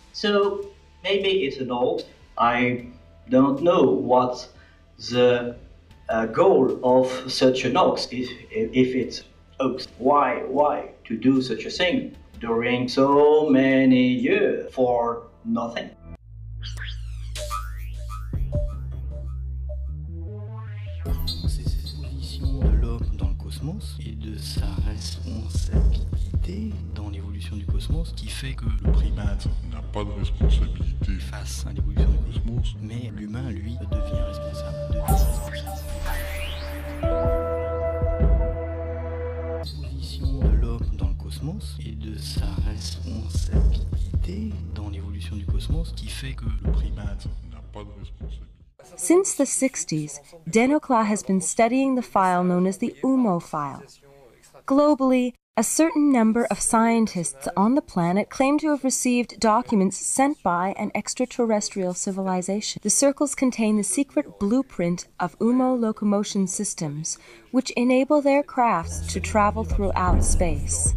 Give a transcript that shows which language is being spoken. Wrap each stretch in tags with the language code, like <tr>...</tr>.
<en>So maybe it's an old. I don't know what's the goal of such an hoax, if it's hoax. Why to do such a thing during so many years for nothing?</en> <fr>C'est cette position de l'homme dans le cosmos et de sa responsabilité dans l'évolution du cosmos qui fait que le primate n'a pas de responsabilité face à l'évolution du cosmos, mais l'humain, lui, devient responsable. Position de l'homme dans le cosmos et de sa responsabilité dans l'évolution du cosmos qui fait que le primate n'a pas de responsabilité.</fr> <en>Since the 60s, Denocola has been studying the file known as the UMMO file. Globally, A certain number of scientists on the planet claim to have received documents sent by an extraterrestrial civilization. The circles contain the secret blueprint of UMMO locomotion systems, which enable their crafts to travel throughout space.</en>